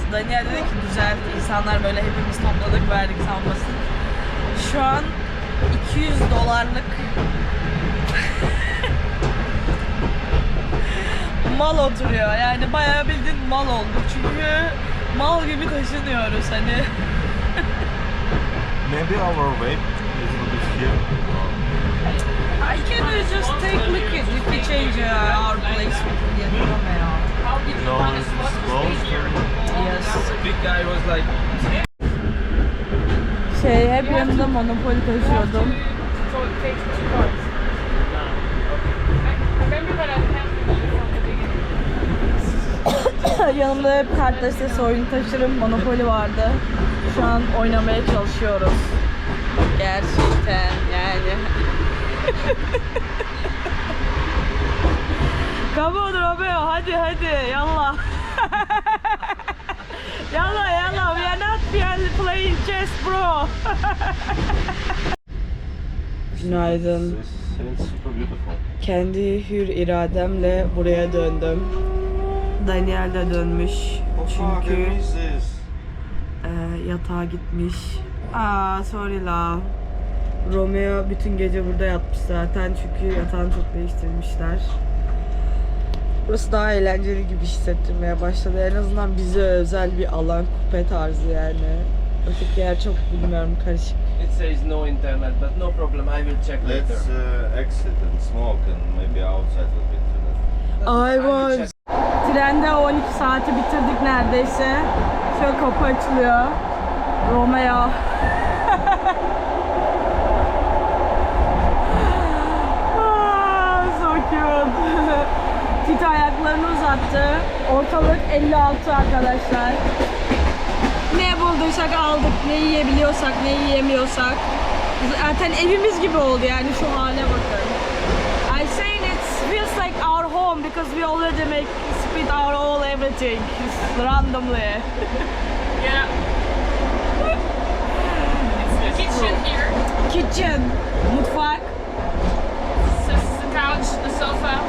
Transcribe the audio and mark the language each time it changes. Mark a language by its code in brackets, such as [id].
[tr] Daniel dedi ki güzel, insanlar böyle hepimiz topladık verdik sanmasın. Şu an $200 mal oturuyor. Yani bayağı bildiğin mal olduk. Çünkü mal gibi taşınıyoruz hani. [en] Maybe our weight is a little bit here. I can just take liquid if we change our place with the Romeo. You know, it's closed. Yes. Big guy was like, [tr] Hep yanımda Monopoly taşıyordum. [en] So it takes 2 cards. Remember that I have from the beginning. [tr] Yanımda hep kart destesi oyunu taşırım. Monopoly vardı. Şu an oynamaya çalışıyoruz. Gerçekten yani. [en] Come on Romeo, [tr] hadi yallah. [en] Yallah, we are not playing chess bro. [tr] Günaydın. [en] It's super beautiful. [tr] Kendi hür irademle buraya döndüm. Daniel de dönmüş. Çünkü yatağa gitmiş. [en] Sorry la. [tr] Romeo bütün gece burada yatmış zaten çünkü yatağını çok değiştirmişler. Burası daha eğlenceli gibi hissettirmeye başladı. En azından bize özel bir alan, kupe tarzı yani. Öteki yer çok bilmiyorum, karışık. [en] it says no internet, but no problem, I will check later. Let's exit and smoke and maybe outside will be internet. I was. [tr] Trende 12 saati bitirdik neredeyse. Şöyle kapı açılıyor. Romeo. [en] So cute. [tr] Tito ayaklarını uzattı. Ortalık 56 arkadaşlar. Ne bulduysak aldık. Ne yiyebiliyorsak, ne yiyemiyorsak. Zaten evimiz gibi oldu yani şu hale bakın. [en] I saying it feels like our home because we already split our all everything randomly. Yeah. It's the kitchen here. Kitchen, mutfak, The couch, the sofa.